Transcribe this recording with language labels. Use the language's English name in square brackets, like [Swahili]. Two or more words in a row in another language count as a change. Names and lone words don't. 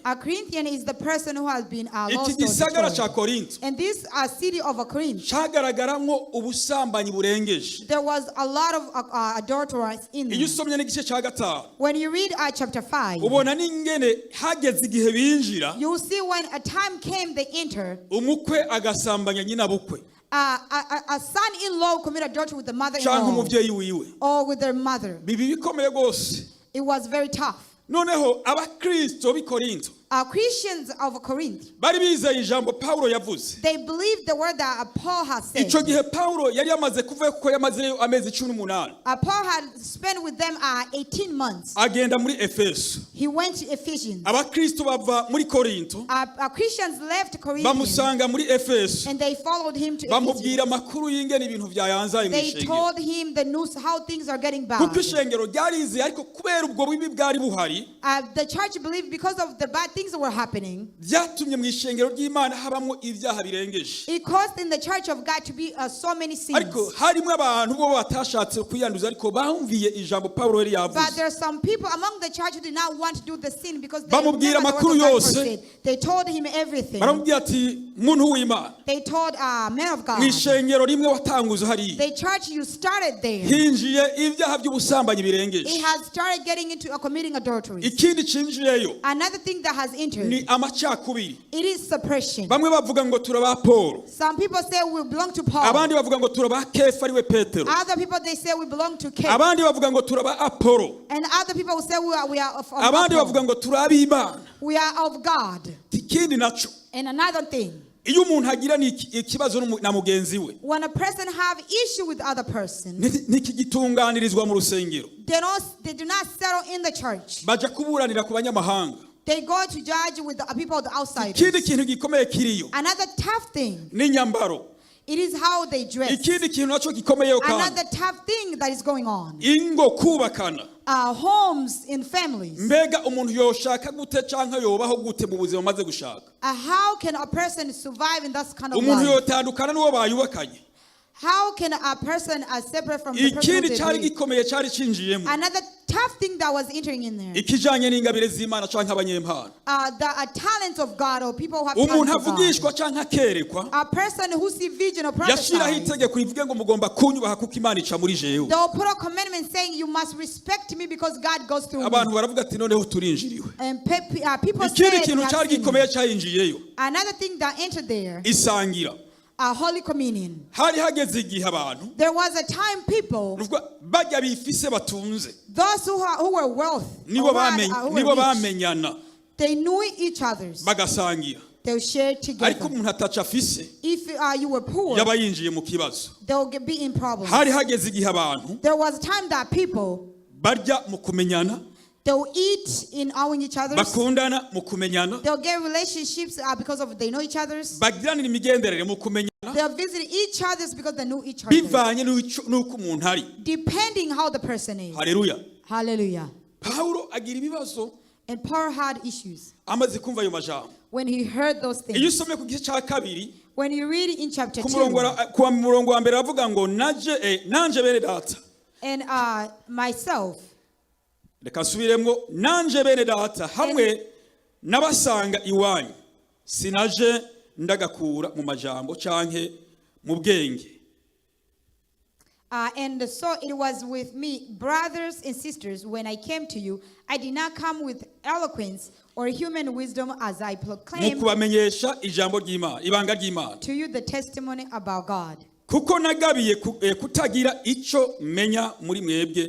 [English] A Corinthian is the person who has been [Rundi] Iki [English] lost or [Rundi] gisagara [English] destroyed. [Rundi] ca Korinto [English] And this city of a Corinth, [Rundi] cagaragaramwo ubusambanyi burengeje. [English] there was a lot of adulterers in [Rundi] Iyo [English] there. [Rundi] usomye n'igice ca gatanu [English] When you read chapter 5, [Rundi] ubona n'ingene hageze igihe binjira [English] you'll see when a time came they entered, [Rundi] umukwe agasambanya nyina bukwe [English] a son-in-law committed adultery with the [Rundi] canke [English] mother-in-law [Rundi] umuvyeyi wiwe. [English] or with their mother. [Rundi] Bibi bikomeye gose. [English] It was very tough. [Rundi] Noneho abakristo b'i Korinto [English] Christians of Corinth, [Rundi] bari bizeye ijambo Paulo yavuze. [English] they believed the word that Paul had said. [Rundi] Ico gihe Paulo yari yamaze kuvuga ko yamazeyo amezi 18 [English] Paul had spent with them 18 months. [Rundi] agenda muri Efeso. [English] He went to Ephesians. [Rundi] Abakristo bava muri Korinto [English] Christians left Corinth [Rundi] bamusanga muri Efeso [English] and they followed him to [Rundi] bamubwira [English] Ephesians. [Rundi] amakuru y'ingene ibintu byayanzaye mu [English] They [Rundi] ishengero. [English] told him the news, how things are getting bad. [Rundi] Kuko ishengero ryarize ariko kubera ubwo bibi bwari buhari [English] The church believed because of the bad things that were happening, [Rundi] byatumye mu ishengero ry'Imana habamwo ibyaha birengeje. [English] it caused in the church of God to be so many sins. [Rundi] Ariko harimo abantu bo batashatse kwiyanduza ariko bumviye ijambo Paulo yari [English] But [Rundi] yavuze. [English] there are some people among the church who did not want to do the sin because they [Rundi] Bamubwira [English] remembered [Rundi] amakuru [English] what God [Rundi] yose. [English] said. They told him everything. [Rundi] Baramubwira ati muntu w'Imana [English] They told men of God, [Rundi] mu ishengero rimwe watanguza hariya [English] the church you started there, [Rundi] hinjiye ibyaha by'ubusambanyi birengeje. [English] it has started getting into committing adultery. [Rundi] Ikindi cinjiyeyo [English] Another thing that has entered, [Rundi] ni amacakubiri. [English] it is suppression. [Rundi] Bamwe bavuga ngo turaba Paulo, [English] Some people say we belong to Paul. [Rundi] abandi bavuga ngo turaba Kefa ariwe Petero, [English] Other people they say we belong to Cain. [Rundi] abandi bavuga ngo turaba Apollo, [English] And other people will say we are of [Rundi] abandi [English] Apollo. [Rundi] bavuga ngo turabe Imana. [English] We are of God. [Rundi] Ikindi naco [English] And another thing, [Rundi] iyo umuntu agira ikibazo na mugenzi we [English] when a person have issue with other person, [Rundi] ntikigitunganirizwa mu rusengero, [English] they do not settle in the church. [Rundi] baja kuburanira ku banyamahanga. [English] They go to judge with the people of the outsiders. [Rundi] Ikindi kintu gikomeye kiriyo [English] Another tough thing, [Rundi] ni nyambaro. [English] it is how they dress. [Rundi] Ikindi kintu naco gikomeyeyo kandi [English] Another tough thing that is going on. [Rundi] ingo kubakana. [English] Homes in families. [Rundi] Mbega umuntu yoshaka gute canke yobaho gute mu buzima maze gushaka? [English] How can a person survive in that kind of [Rundi] Umuntu [English] life? [Rundi] yotandukana n'uwo bayubakanye. [English] How can a person separate from the person [Rundi] Ikindi [English] they [Rundi] cyari [English] live? [Rundi] gikomeye cyari cinjiyemo [English] Another tough thing that was entering in there. [Rundi] ikijanye n'ingabire z'Imana canke abanyempano. [English] The talents of God or people who have [Rundi] Umuntu [English] talents of God. [Rundi] avugishwa canke akerekwa [English] A person who see vision or [Rundi] yashiraho [English] prophesy, [Rundi] itegeko rivuge ngo mugomba kunyubaha kuko Imana ica muri jewe. [English] they'll put a commandment saying you must respect me because God goes through [Rundi] Abantu [English] me. [Rundi] baravuga ati noneho turinjiriwe. [English] And people say [Rundi] Ikindi kintu cyari gikomeye cyayinjiyeyo [English] another thing that entered there, [Rundi] isangira. [English] a holy communion. [Rundi] Hari hageze igihe abantu [English] There was a time people, [Rundi] bajya bifise batunze [English] those who were wealthy, [Rundi] nibo bamenyana [English] they knew each other's. [Rundi] bagasangira. [English] They'll share [Rundi] Ariko [English] together. [Rundi] umuntu ataca afise [English] If you were poor, [Rundi] yaba yinjiye mu kibazo. [English] they'll be in problems. [Rundi] Hari hageze igihe abantu [English] There was a time that people, [Rundi] barya mu kumenyana, [English] they'll eat in knowing each other. [Rundi] bakundana mu kumenyana, [English] They'll get relationships because of they know each other's. [Rundi] bagiranira imigenderere mu kumenyana [English] They'll visit each other's because they know each other. [Rundi] bivanye n'uko umuntu ari. [English] Depending how the person is. [Rundi] Haleluya. [English] Hallelujah. [Rundi] Paulo agira ibibazo [English] And Paul had issues [Rundi] amaze kumva ayo majambo. [English] when he heard those [Rundi] Iyo [English] things. [Rundi] usomye ku gice cya kabiri [English] When you read in chapter [Rundi] ku [English] 2, [Rundi] murongo wa mbere avuga ngo nanje bene data. [English] and myself, [Rundi] Reka nsubiremo nanje bene data hamwe n'abasanga iwanyu sinaje ndagakura mu majambo canke mu bwenge. [English] And so it was with me, brothers and sisters, when I came to you, I did not come with eloquence or human wisdom as I proclaimed [Rundi] mukubamenyesha ijambo ry'Imana, ibanga ry'Imana. [English] to you the testimony about God. [Rundi] Kuko nagabiye kutagira ico menya muri mwebwe.